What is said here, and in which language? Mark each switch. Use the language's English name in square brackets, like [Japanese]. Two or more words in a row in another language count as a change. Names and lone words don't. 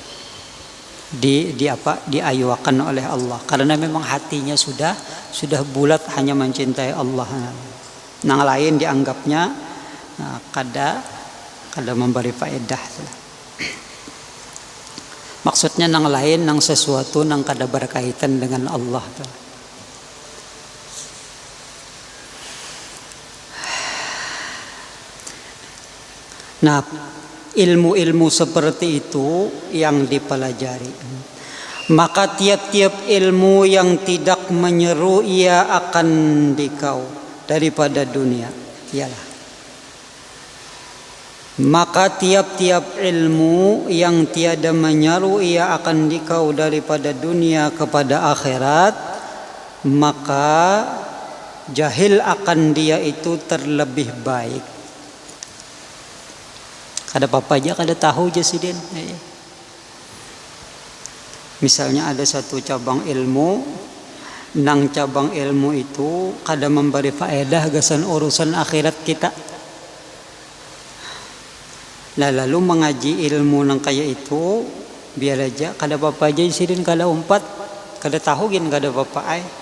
[Indonesian] Diayuakan oleh Allah, karena memang hatinya sudah bulat hanya mencintai Allah. [Banjar] Nang lain dianggapnya kada memberi faedah. Maksudnya nang lain, nang sesuatu nang kada berkaitan dengan Allah. [Indonesian] Nah, ilmu-ilmu seperti itu yang dipelajari. [Malay] Maka tiap-tiap ilmu yang tidak menyeru ia akan dikau daripada dunia ialah Maka tiap-tiap ilmu yang tiada menyaru ia akan dikau daripada dunia kepada akhirat, maka jahil akan dia itu terlebih baik. [Banjar] Kada apa aja, kada tahu aja sidin. Misalnya ada satu cabang ilmu, nang cabang ilmu itu kada memberi faedah gasan urusan akhirat kita. Nah, lalu mengaji ilmu nang kaya itu biar aja, kada apa aja sidin, kada umpat, kada tahu gin, kada apa ay.